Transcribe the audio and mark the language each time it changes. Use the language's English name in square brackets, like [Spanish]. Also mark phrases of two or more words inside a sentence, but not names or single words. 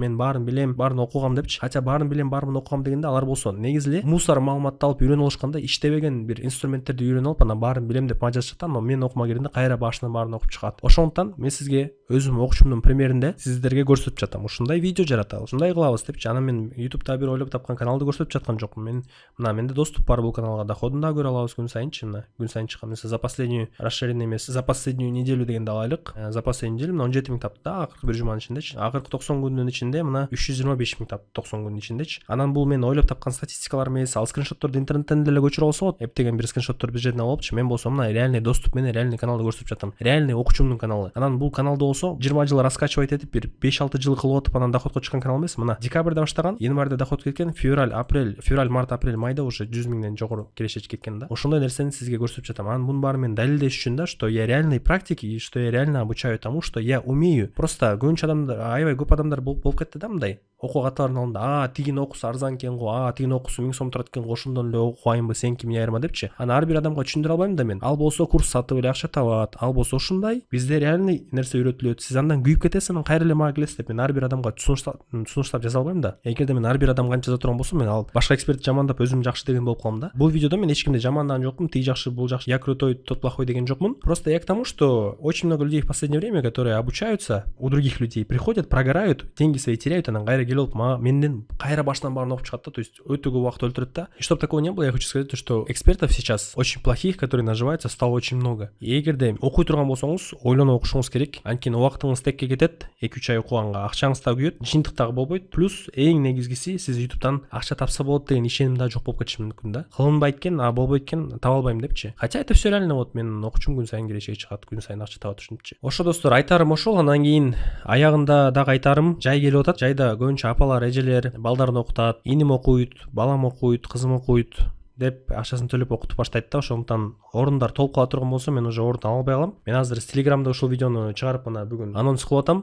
[Kyrgyz] Мен баарын билем, баарын окугам депчи. Хотя баарын билем, баарын окугам дегенде алар болсо негизи эле мусор маалыматты алып үйрөнүп алышканда, иштебеген бир инструменттерди үйрөнүп алып, анан баарын билем деп мага жазышат. Ама мен окумай киргенде кайра башынан баарын окуп чыгат. Ошондуктан мен сизге өзүм окуучумдун примеринде сиздерге көрсөтүп жатам. Ушундай видео жаратабыз, ушундай кылабыз депчи. Анан мен YouTube'да бир ойлоп тапкан каналды көрсөтүп жаткан жокмун. Менде доступ бар бул каналга, доходун да көрө алабыз күн сайынчы. Мына күн сайын чыккан. Мисалы [Russian] за последнюю расширение [Kyrgyz] эмес, [Russian] за последнюю неделю [Kyrgyz] дегенде алайлык. [Russian] За последнюю неделю [Kyrgyz] 17 миң тапты да, акыркы бир жуманын ичиндечи. Акыркы 90 күндүн ичинде мына 325 миң тапты 90 күндүн ичиндечи. Анан бул мен ойлоп тапкан статистикалар эмес, ал скриншотторду интернеттен деле көчүрүп алса болот. Эптеген бир скриншоттор бир жерден алыпчы. Мен болсо мына [Russian] реальный доступ [Kyrgyz] менен реальный каналды көрсөтүп жатам. Реальный окуучумдун каналы. Анан бул каналды болсо 20 жыл раскачивать этип, бир 5-6 жыл кылып атып анан доходко чыккан канал эмес. Мына декабрда баштаган, январда доход кеткен, февраль, март, апрель, майда уже 100 миңден жогору киреше кеткен да. Ошондой нерсени сизге көрсөтүп жатам. Анан мунун баары мен далилдеш үчүн да, [Russian] что я реальный практик и что я реально обучаю тому, что я умею. [Kyrgyz] Просто көбүнчө адамдар, аябай көп адамдар болуп кетти да мындай. Окууга катталардын алдында, тигин окусу арзан экен го, тигин окусу 1000 сом турат экен го, ошондон эле окуайынбы, сеники эмне айырма депчи. Анан ар бир адамга түшүндүрө албайм да мен. Ал болсо курс сатып эле акча табат, ал болсо ушундай. Бизде реальный нерсе үйрөтүлөт. Сиз андан күйүп кетесиз, анан кайра эле мага келесиз деп мен ар бир адамга сунуштап жаза албайм да. Эгерде мен ар бир адамга жаза турган болсом, мен ал башка экспертти жамандап өзүм жакшы деген болуп калам да. Бул видеодо мен эч кимди жамандаган жокмун, тиги жакшы, бул жакшы, [Russian] я крутой, тот плохой [Kyrgyz] деген жокмун. [Russian] Просто я к тому, что очень много людей в последнее время, которые обучаются у других людей, приходят, прогорают, деньги свои теряют, [Kyrgyz] анан кайра келип алып менден кайра башынан баарын окуп чыгат да. [Russian] То есть [Kyrgyz] өтө көп убакыт өлтүрөт да. [Russian] И чтобы такого не было, я хочу сказать, что экспертов сейчас очень плохих, которые наживаются, стало очень много. [Kyrgyz] И эгерде окуй турган болсоңуз, ойлонуп окушуңуз керек. Анткени убактыңыз текке кетет, 2-3 ай окуганга акчаңыз да күйөт, жыйынтыктагы болбойт. Плюс эң негизгиси сиз YouTube'дан акча тапса болот деген ишеним да жок болуп кетиши мүмкүн да. Кылынбайт экен, болбойт экен, таба албайм депчи. [Russian] Хотя это все реально, вот [Kyrgyz] менин окуучум күн сайын келечеге чыгат, күн сайын акча табат ушинтчи. Ошо достор, айтарым ошол. Анан кийин аягында дагы айтарым, жай келип атат. Жайда көбүнчө апалар, эжелер балдарын окутат, иним окуйт, балам окуйт, кызым окуйт деп акчасын төлөп окутуп баштайт да. Ошондуктан орундар толуп кала турган болсо мен уже орун албай калам. Мен азыр Телеграмда ушул видеону чыгарып мына бүгүн анонс кылып атам.